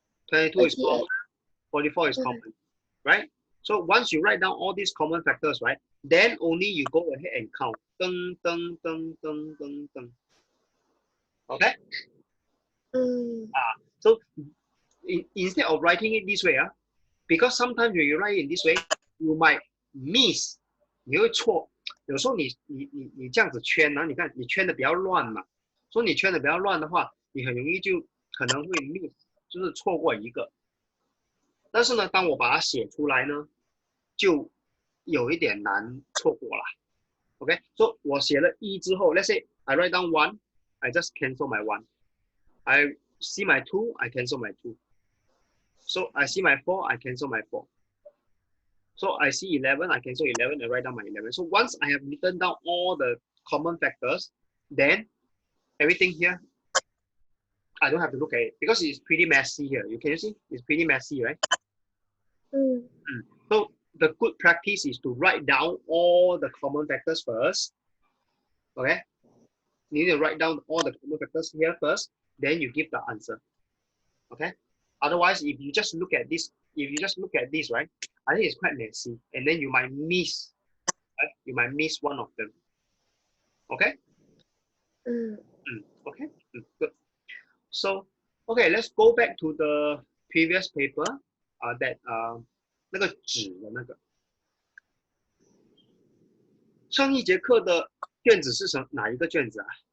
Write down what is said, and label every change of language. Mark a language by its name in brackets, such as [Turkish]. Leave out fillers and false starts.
[English] 22 is common, 44 is common, right? So once you write down all these common factors, right, then only you go ahead and count. Dun, dun, dun, dun, dun, dun. Okay? So instead of writing it this way, because sometimes when you write it this way, you might miss. [Chinese] 你会错，有时候你这样子圈呢，你看你圈的比较乱嘛，所以你圈的比较乱的话，你很容易就可能会 miss， 就是错过一个。但是呢，当我把它写出来呢，就有一点难错过了。 [English] OK， [Chinese] 所以我写了1之后 [English] ，let's say I write down 1, I just cancel my 1. I see my 2, I cancel my 2. So I see my 4, I cancel my 4. So I see 11, I cancel 11 and write down my 11. So once I have written down all the common factors, then everything here, I don't have to look at it because it's pretty messy here. You can see it's pretty messy, right? So the good practice is to write down all the common factors first. Okay, you need to write down all the common factors here first, then you give the answer. Okay, otherwise, if you just look at this, right, I think it's quite messy, and then you might miss, right? You might miss one of them. Okay. Okay. Good. So, okay, let's go back to the previous paper. [Chinese] That 那个纸的那个。上一节课的卷子是哪一个卷子啊？